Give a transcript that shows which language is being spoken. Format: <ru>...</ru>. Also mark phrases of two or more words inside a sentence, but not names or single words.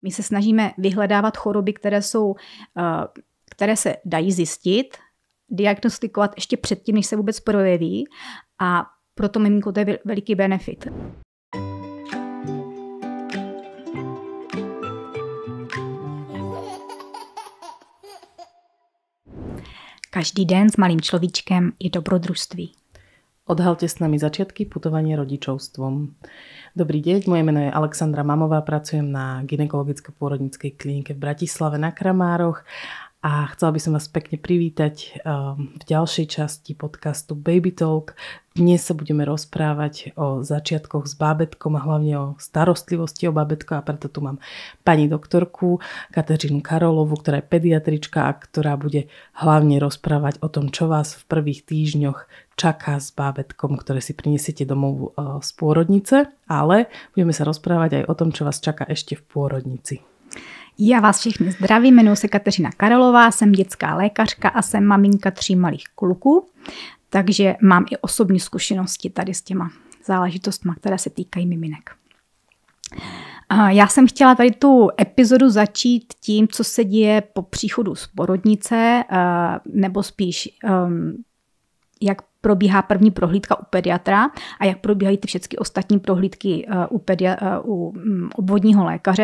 <cs>My se snažíme vyhledávat choroby, které se dají zjistit, diagnostikovat ještě předtím, než se vůbec projeví, a proto miminko to je veliký benefit. Každý den s malým človíčkem je dobrodružství.</cs> <sk>Odhalte s nami začiatky putovania rodičovstvom. Dobrý deň, moje meno je Alexandra Mamová, pracujem na gynekologicko-pôrodníckej klinike v Bratislave na Kramároch a chcela by som vás pekne privítať v ďalšej časti podcastu Baby Talk. Dnes sa budeme rozprávať o začiatkoch s bábätkom a hlavne o starostlivosti o bábätko, a preto tu mám pani doktorku Kateřinu Karolovu, ktorá je pediatrička a ktorá bude hlavne rozprávať o tom, čo vás v prvých týždňoch čaká s bábätkom, ktoré si prinesiete domov z pôrodnice, ale budeme sa rozprávať aj o tom, čo vás čaká ešte v pôrodnici.</sk> <cs>Já vás všechny zdravím, jmenuji se Kateřina Karolová, jsem dětská lékařka a jsem maminka 3 malých kluků, takže mám i osobní zkušenosti tady s těma záležitostmi, které se týkají miminek. Já jsem chtěla tady tu epizodu začít tím, co se děje po příchodu z porodnice, nebo spíš jak probíhá první prohlídka u pediatra a jak probíhají ty všechny ostatní prohlídky u obvodního lékaře.</cs>